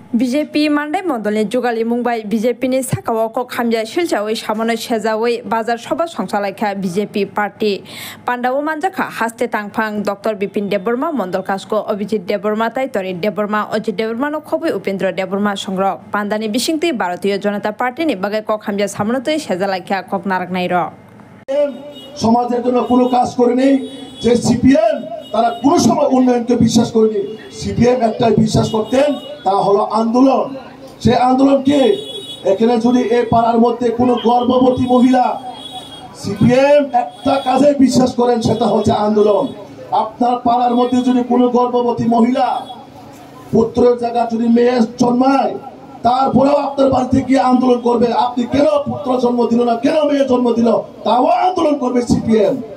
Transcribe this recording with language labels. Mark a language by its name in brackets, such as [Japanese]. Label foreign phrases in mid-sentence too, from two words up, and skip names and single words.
[Kok Borok] বিজেপি মান্ডাই মন্ডলनि जुगाली मुंबाई বিজেপিनि साखाव कक हामजा सिलचावै सामनो सेजावै बाजार सभा संसालायखा বিজেপি पार्टी पांडाव मानजाखा हास्ते तांफां डॉक्टर बिपिन देबबर्मा मंडल कास्को अभिजित देबबर्मा ताइतरी देबबर्मा अजित देबबर्मानो खबै उपेंद्र देबबर्मा संग्रह पांडानि बिसिंति भारतीय जनता पार्टीनि बागै कक हामजा सामनोतै सेजालायखा कक नारकनाइर [Bangla] সমাজের জন্য কোনো কাজ করেনি যে সিপিএম তারা কোনো সময় উন্নয়নকে বিশ্বাস করেনি সিপিএম একটাই বিশ্বাস করতেন তা হলো আন্দোলন সেই আন্দোলন কি এখানে যদি এই পাড়ার মধ্যে কোনো গর্ভবতী মহিলা সিপিএম একটা কাজে বিশ্বাস করেন সেটা হচ্ছে আন্দোলন আপনার পাড়ার মধ্যে যদি কোনো গর্ভবতী মহিলা পুত্রের জায়গা যদি মেয়ে জন্মায় তারপরেও আপনার বাড়িতে গিয়ে আন্দোলন করবে আপনি কেন পুত্র জন্ম দিল না কেন মেয়ে জন্ম দিল তাও আন্দোলন করবে সিপিএম